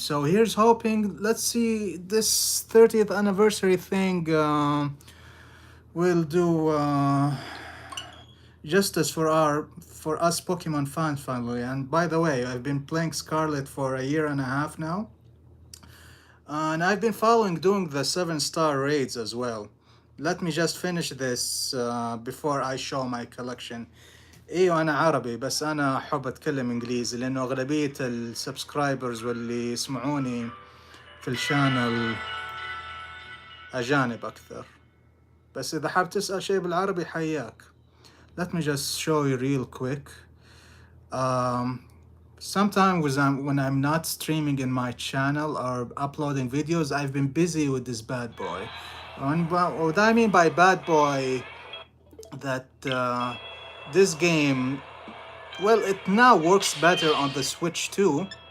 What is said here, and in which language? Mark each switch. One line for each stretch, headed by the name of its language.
English: So here's hoping, let's see, this 30th anniversary thing will do justice for us Pokemon fans finally. And by the way, I've been playing Scarlet for a year and a half now, and I've been doing the 7-star raids as well. let me just finish this before I show my collection.
Arabic: ايوه انا عربي بس انا احب اتكلم انجليزي لانه اغلبية السبسكرايبرز واللي يسمعوني في الشانل اجانب اكثر. بس اذا حاب تسأل شيء بالعربي حياك.
English: Let me just show you real quick. Um, Sometimes when I'm not streaming in my channel or uploading videos, I've been busy with this bad boy. And what I mean by bad boy, that this game, well, it now works better on the Switch too.